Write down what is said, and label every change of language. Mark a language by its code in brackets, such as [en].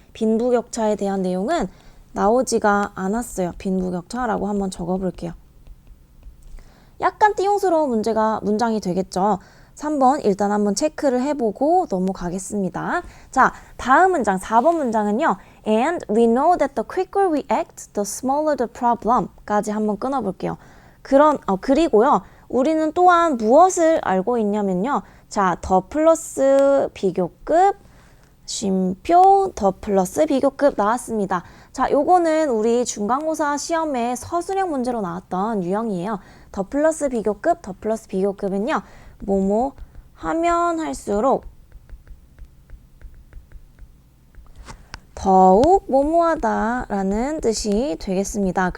[ko] 빈부격차에 대한 내용은 나오지가 않았어요. 빈부격차라고 한번 적어볼게요. 약간 띄용스러운 문장이 되겠죠. 3번 일단 한번 체크를 해보고 넘어가겠습니다. 자, 다음 문장 4번 문장은요. [en] And we know that the quicker we act, the smaller the problem [ko] 까지 한번 끊어볼게요. 그리고요. 우리는 또한 무엇을 알고 있냐면요. 자, 더 플러스 비교급 쉼표 더 플러스 비교급 나왔습니다. 자, 요거는 우리 중간고사 시험에 서술형 문제로 나왔던 유형이에요. 더 플러스 비교급은요. 뭐뭐 하면 할수록 더욱 뭐뭐하다라는 뜻이 되겠습니다.